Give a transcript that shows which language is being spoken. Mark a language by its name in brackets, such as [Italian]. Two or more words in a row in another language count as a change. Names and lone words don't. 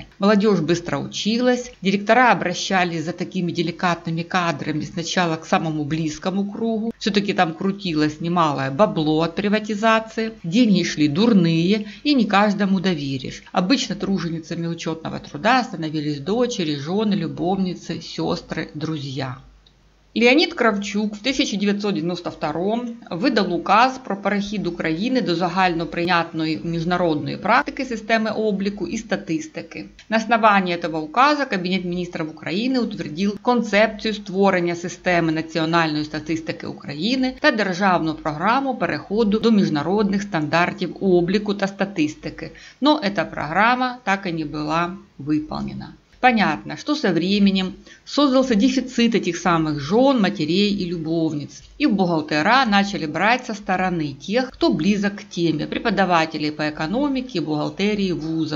[Russian] Молодежь быстро училась, директора обращались за такими деликатными кадрами сначала к самому близкому кругу, все-таки там крутилось немалое бабло от приватизации, деньги шли дурные и не каждому доверишь. Обычно труженицами учетного труда становились дочери, жены, любовницы, сестры, друзья. [Ukrainian] Леонід Кравчук в 1992 видав указ про перехід України до загальноприйнятної міжнародної практики системи обліку і статистики. [Russian] На основании этого указа [Ukrainian] Кабінет міністрів України утвердив концепцію створення системи національної статистики України та державну програму переходу до міжнародних стандартів обліку та статистики. [Russian] Но эта программа так и не была выполнена. Понятно, что со временем создался дефицит этих самых жен, матерей и любовниц. И бухгалтера начали брать со стороны тех, кто близок к теме, преподавателей по экономике и бухгалтерии вузов.